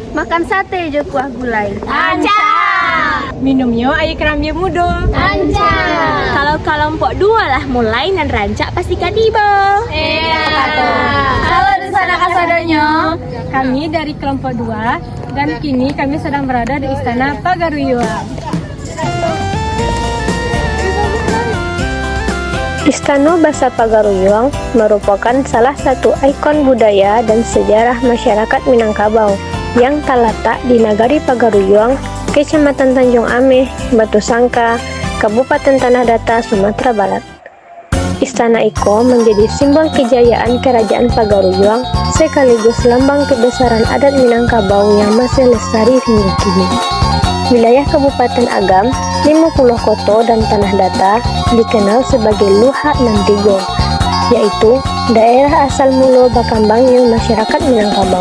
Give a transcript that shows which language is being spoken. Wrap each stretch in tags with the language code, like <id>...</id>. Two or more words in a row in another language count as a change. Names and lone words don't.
<min>makan sate jo kuah gulai. Anca. Minumnya air kerambi mudo. Anca. Kalau kelompok 2 lah mulai nan rancak pasti kadibo. Halo di sana kasadonyo.</min> <id>Kami dari kelompok 2 dan kini kami sedang berada di Istana Pagaruyuang. Istana Basa Pagaruyuang merupakan salah satu ikon budaya dan sejarah masyarakat Minangkabau yang terletak di Nagari Pagaruyuang, Kecamatan Tanjung Ameh, Batu Sangka, Kabupaten Tanah Datar, Sumatera Barat. Istana Iko menjadi simbol kejayaan Kerajaan Pagaruyuang sekaligus lambang kebesaran adat Minangkabau yang masih lestari hingga kini. Wilayah Kabupaten Agam, 50 Koto dan Tanah Datar dikenal sebagai Luhak Nantigo, yaitu daerah asal mula bakambangnya masyarakat Minangkabau.</id>